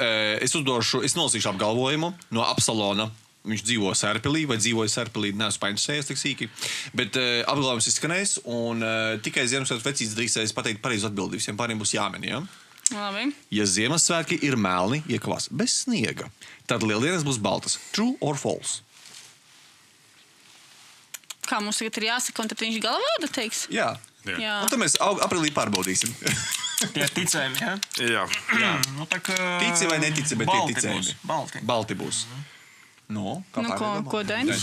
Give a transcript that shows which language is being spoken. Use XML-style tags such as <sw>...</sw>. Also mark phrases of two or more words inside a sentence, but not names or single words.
<lv>Es nolasīšu apgalvojumu no Absalona. Viņš dzīvo Sērpilī, vai dzīvoja Sērpilī, neesmu painteresējies tik sīki. Bet apgalvojums izskanēs, un tikai Ziemassvētku vecītis drīkstēs pateikt pareizu atbildi. Visiem pāriem būs jāmeni, ja? Labi. Ja Ziemassvētki ir melni, iekavās bez sniega, tad lieldienas būs baltas.</lv> <en>True or false?</en> <lv>Kā mums tagad ir jāsaka, un tad viņš galvādu teiks? Jā. Jā. Un tad mēs aprīlī pārbaudīsim. Tie ir ticējumi, Jā. Nu, tā kā... Tici vai netici, bet tie ticējumi. Balti. Būs. No, kā Nu, ko Dainis?</lv>